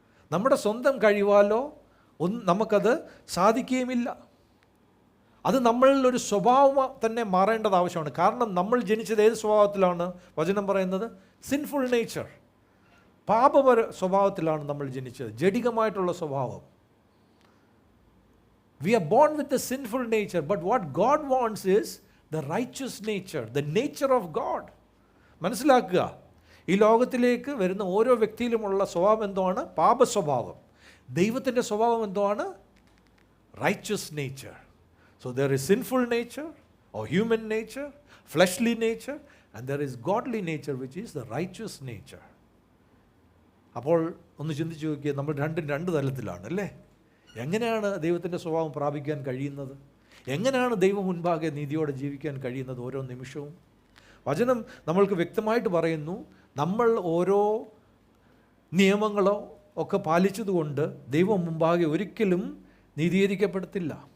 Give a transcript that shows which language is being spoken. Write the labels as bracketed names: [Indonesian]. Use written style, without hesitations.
[Malayalam] നമ്മുടെ സ്വന്തം കഴിവാലോ നമുക്കത് സാധിക്കുകയുമില്ല. അത് നമ്മളിൽ ഒരു സ്വഭാവം തന്നെ മാറേണ്ടത് ആവശ്യമാണ്. കാരണം നമ്മൾ ജനിച്ചത് ഏത് സ്വഭാവത്തിലാണ്? വചനം പറയുന്നത് സിൻഫുൾ നേച്ചർ, പാപപര സ്വഭാവത്തിലാണ് നമ്മൾ ജനിച്ചത്, ജഡികമായിട്ടുള്ള സ്വഭാവം. [English] We are born with the sinful nature, but what God wants is the righteous nature, the nature of God. [Malayalam] മനസ്സിലാക്കുക, ഈ ലോകത്തിലേക്ക് വരുന്ന ഓരോ വ്യക്തിയിലുമുള്ള സ്വഭാവം എന്താണ്? പാപ സ്വഭാവം. ദൈവത്തിൻ്റെ സ്വഭാവം എന്താണ്? [English] righteous nature. So there is sinful nature or human nature, fleshly nature, and there is godly nature, which is the righteous nature. [Malayalam] അപ്പോൾ ഒന്ന് ചിന്തിച്ച് നോക്കിയാൽ നമ്മൾ രണ്ട് തലത്തിലാണ് അല്ലേ? എങ്ങനെയാണ് ദൈവത്തിൻ്റെ സ്വഭാവം പ്രാപിക്കാൻ കഴിയുന്നത്? എങ്ങനെയാണ് ദൈവം മുൻപാകെ നീതിയോടെ ജീവിക്കാൻ കഴിയുന്നത് ഓരോ നിമിഷവും? വചനം നമ്മൾക്ക് വ്യക്തമായിട്ട് പറയുന്നു, നമ്മൾ ഓരോ നിയമങ്ങളോ ഒക്കെ പാലിച്ചതുകൊണ്ട് ദൈവം മുമ്പാകെ ഒരിക്കലും നീതീകരിക്കപ്പെടത്തില്ല.